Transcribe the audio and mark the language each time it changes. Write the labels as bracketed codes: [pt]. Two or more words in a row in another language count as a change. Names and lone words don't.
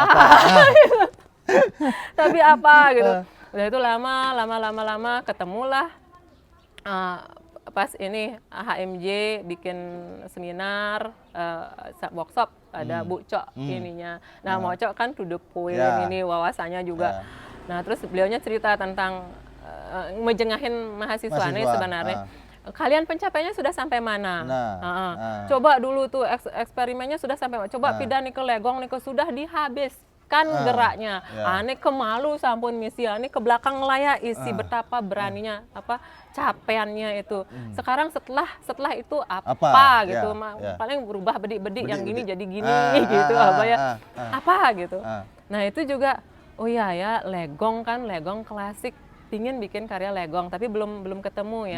[id] Apa? Tapi apa gitu. Udah itu lama ketemulah pas ini HMJ bikin seminar workshop ada Bu Cok ininya. Nah, Mo Cok kan to the point ini wawasannya juga. Nah, terus beliaunya cerita tentang ngejengahin mahasiswa nih sebenarnya. Kalian pencapaiannya sudah sampai mana? Coba dulu tuh eksperimennya sudah sampai mana? Coba pindah nih ke Legong nih sudah dihabiskan geraknya. [ban] Ane ke malu sampun misi, ane ke belakang layar isi [id] betapa beraninya capaiannya itu. Sekarang setelah itu apa gitu? Paling berubah bedik-bedik yang gini jadi gini gitu apa ya? Apa gitu. Nah, itu juga oh iya ya Legong kan Legong klasik pingin bikin karya Legong tapi belum ketemu ya.